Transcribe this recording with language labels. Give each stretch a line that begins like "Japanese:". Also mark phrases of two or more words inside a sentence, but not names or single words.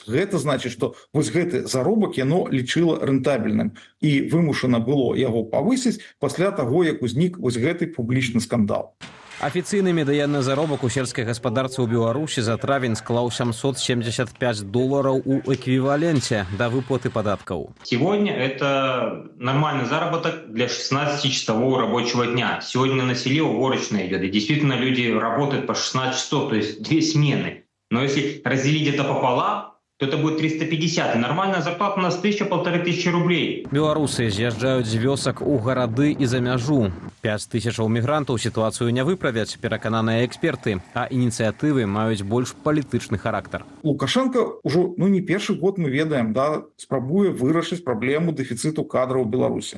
Belarusian: Гэта значыць, што вось гэты заробак яно лічыла рэнтабельным і вымушана было яго павысіць пасля таго, як узнік вось гэты публічны скандал. Афіцыйны медыянны заробак у сельскай гаспадарцы ў Беларусі за травень склаў $775 у эквіваленце да выплаты падаткаў.
Russian: Сегодня это нормальный заработок для 16-часового рабочего дня. Сегодня на селе уборочная идет, и действительно люди работают по 16 часов, то есть 2 смены. Но если разделить это пополам, то это будет 350. И нормальная зарплата у нас 1000-1500 рублей.
Belarusian: Беларусы з'язджаюць з вёсак у гарады і за мяжу. 5000 мігрантаў сітуацыю не выправяць, перакананыя эксперты, а ініцыятывы маюць больш палітычны характар. Лукашенко ўжо не першы год мы ведаем, спрабуе вырашыць праблему дэфіцыту кадраў у Беларусі.